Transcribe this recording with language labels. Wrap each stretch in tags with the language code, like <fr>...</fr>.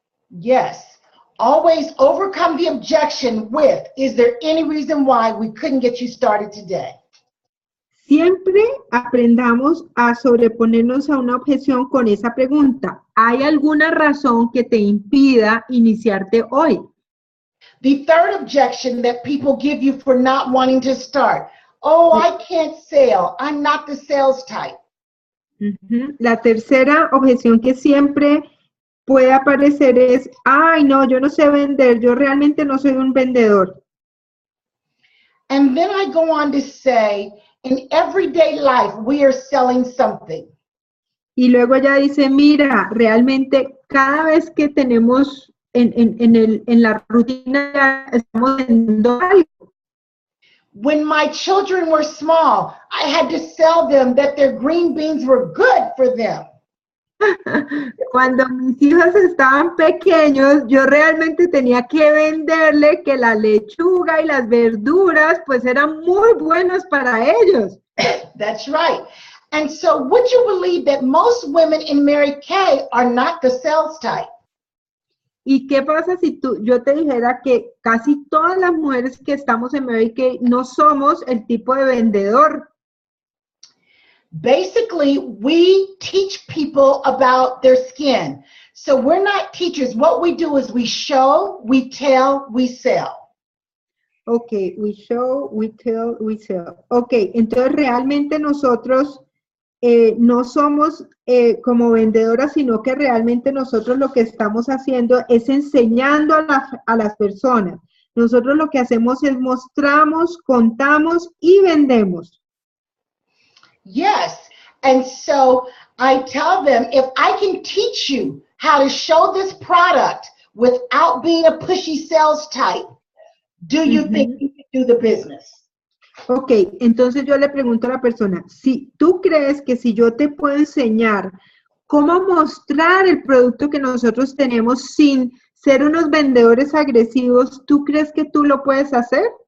<en>Yes. Always overcome the objection with, is there any reason why we couldn't get you started today?</en> <es>Siempre aprendamos a sobreponernos a una objeción con esa pregunta. ¿Hay alguna razón que te impida iniciarte hoy?</es> <en>The third objection that people give you for not wanting to start. Oh, I can't sell. I'm not the sales type.</en> <es>La tercera objeción que siempre puede aparecer es, ay, no, yo no sé vender, yo realmente no soy un vendedor.</es> <en>And then I go on to say, in everyday life, we are selling something.</en> <es>Y luego ella dice, mira, realmente cada vez que tenemos en la rutina, estamos vendiendo algo.</es> <en>When my children were small, I had to sell them that their green beans were good for them.</en> <es>Cuando mis hijos estaban pequeños, yo realmente tenía que venderle que la lechuga y las verduras pues eran muy buenas para ellos.</es> <en>That's right. And so would you believe that most women in Mary Kay are not the sales type?</en> <es>¿Y qué pasa si yo te dijera que casi todas las mujeres que estamos en Mary Kay no somos el tipo de vendedor?</es> <en>Basically, we teach people about their skin. So we're not teachers. What we do is we show, we tell, we sell. Ok, we show, we tell, we sell.</en> <es>Ok, entonces realmente nosotros no somos como vendedoras, sino que realmente nosotros lo que estamos haciendo es enseñando a las personas. Nosotros lo que hacemos es mostramos, contamos y vendemos.</es> <en>Yes. And so I tell them, if I can teach you how to show this product without being a pushy sales type, do you think you can do the business?</en> <es>Ok, entonces yo le pregunto a la persona, si tú crees que si yo te puedo enseñar cómo mostrar el producto que nosotros tenemos sin ser unos vendedores agresivos, ¿tú crees que tú lo puedes hacer?</es>